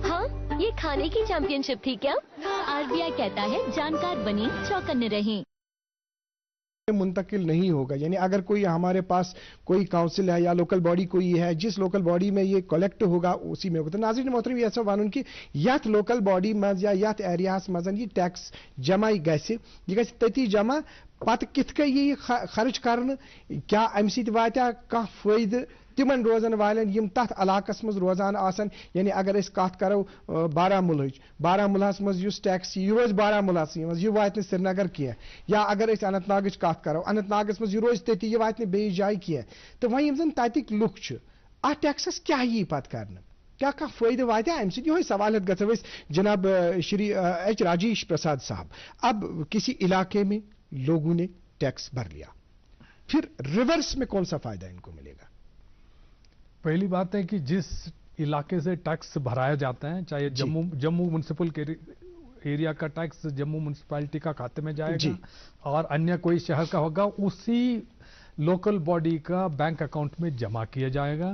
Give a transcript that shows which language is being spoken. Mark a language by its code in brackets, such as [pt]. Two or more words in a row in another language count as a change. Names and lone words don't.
[hi] हाँ, ये खाने की चैंपियनशिप थी क्या? आरबीआई कहता है जानकार बने, चौकन्ने रहें। मुंतकिल नहीं होगा, यानी अगर कोई हमारे पास कोई काउंसिल है या [en] local body [hi] कोई है, जिस [en] local body [hi] में ये कलेक्ट होगा उसी में होगा। [ks] तो नाज़रीन मोहतरम ये वन कि यथ [en] local body [ks] मज या यथ एरियास मज ये टैक्स जमा यह तती जमा पत कित कन ये खर्च कर, क्या अम सत वात्या कह फायदे तिमन रोजन वालन यम तथ इलाकस मज रोजान आसन। यानी अगर अस कत करो बारामुलाहस मज युस टैक्स यह रोज बारामुलाहस मज, यह वात श्रीनगर की, या अगर अस अनंतनागच कत करो अनंतनागस मज यह रोज तति, यह वात बेस जाय की। तो वह यम ततिक लुक अत टैक्सस क्या यी पत करने, क्या कह फायदे वात अम सत? सवाल गो जनाब श्री एच राजेश प्रसाद साहब। [hi] अब किसी इलाके में लोगों ने टैक्स भर लिया, फिर रिवर्स में कौन सा फायदा इनको मिलेगा? पहली बात है कि जिस इलाके से टैक्स भराया जाता है, चाहे जम्मू [en] municipal area [hi] का टैक्स जम्मू म्युनिसिपैलिटी का खाते में जाएगा और अन्य कोई शहर का होगा उसी [en] local body [hi] का [en] bank account [hi] में जमा किया जाएगा।